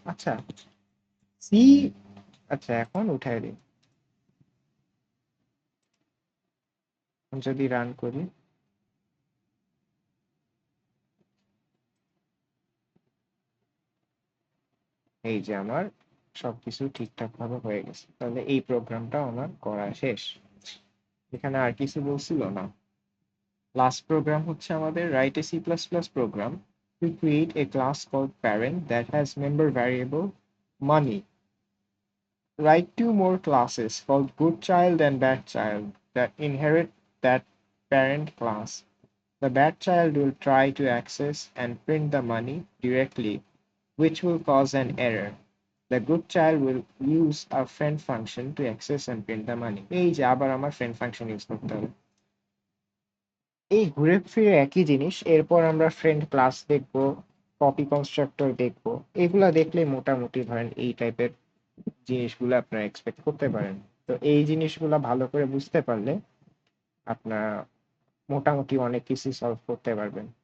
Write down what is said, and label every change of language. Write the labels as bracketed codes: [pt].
[bn] আচ্ছা সি, আচ্ছা এখন উঠাই দিই, যদি রান করি এই যে আমার সবকিছু ঠিকঠাক ভাবে হয়ে গেছে, তাহলে এই প্রোগ্রামটা আমার করা শেষ। এখানে আর কিছু বলছিল না। লাস্ট প্রোগ্রাম হচ্ছে আমাদের [en] write a C++ program to create a class called parent that has member variable money. Write two more classes called good child and bad child that inherit that parent class. The bad child will try to access and print the money directly, which will cause an error. The good child will use a friend function to access and print the money. [bn] এই যে আবার আমার friend function use করতে হবে। এই ঘুরে ফিরে একই জিনিস। এরপর আমরা ফ্রেন্ড ক্লাস দেখবো, কপি কনস্ট্রাক্টর দেখবো। এগুলা দেখলে মোটামুটি ধরেন এই টাইপের জিনিসগুলো আপনারা এক্সপেক্ট করতে পারেন। তো এই জিনিসগুলা ভালো করে বুঝতে পারলে আপনারা মোটামুটি অনেক কিছু সলভ করতে পারবেন।